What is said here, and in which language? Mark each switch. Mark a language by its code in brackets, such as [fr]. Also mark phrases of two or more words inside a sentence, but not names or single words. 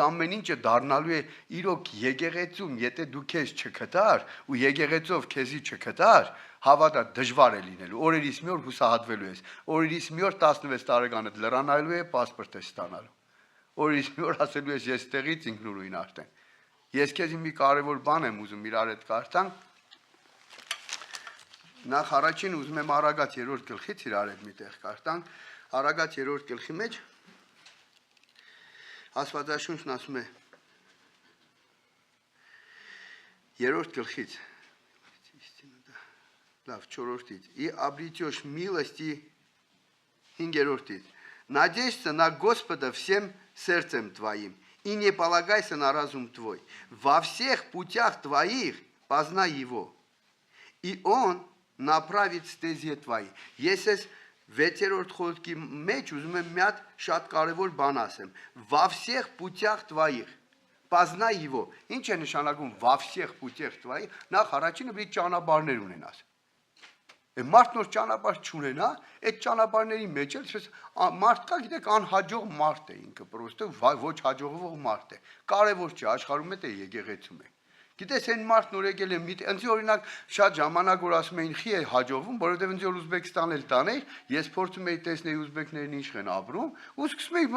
[hy] ամեն ինչը դառնալու է իրոք եկեղեցում, եթե դու քեզ չգտար ու եկեղեցով քեզի չգտար, հավատա դժվար է լինելու։ Օրերից մի օր հուսահատվելու ես։ Օրերից մի օր 16 տարեկանդ լրանալու է, паспорт ես ստանալու։ Օրերից մի օր ասելու ես ես տեղից ինքնուրույն արդեն։ Ես քեզ մի կարևոր բան եմ ուզում իրար հետ կարդանք։ Նախ առաջին ուզում եմ Արագած 3-րդ գլխից իրար հետ միտեղ կարդանք։ Արագած 3-րդ գլխի մեջ Աստվածաշունչն ասում է 3-րդ գլխից լավ 4-ից [ru] и обретешь милости [hy] 5-րդից [ru] Надеешься на Господа всем сердцем твоим и не полагайся на разум твой во всех путях твоих познай его и он направит стези твои [hy] Ես 6-րդ խոսքի մեջ ուզում եմ մի հատ շատ կարևոր բան ասեմ [ru] во всех путях твоих познай его [hy] ինչ է նշանակում [ru] во всех путях твоих [hy] նախ առաջինը մի ճանապարհներ ունենաս մարդ նոր ճանապարհ չունենա այդ ճանապարհների մեջ էլ մարդ կա գիտեք անհաջող մարդ է ինքը պրոստը ոչ հաջողվող մարդ է կարևոր չէ աշխարհում է թե եկեղեցում է Գիտես այն մարդն որ եկել է ինձ օրինակ շատ ժամանակ որ ասում էին խի է հաջողվում, որովհետև ինձ որ Ուզբեկստան էլ տաներ, ես փորձում էի տեսնել ուզբեկներն ինչ են ապրում, ու սկսում էի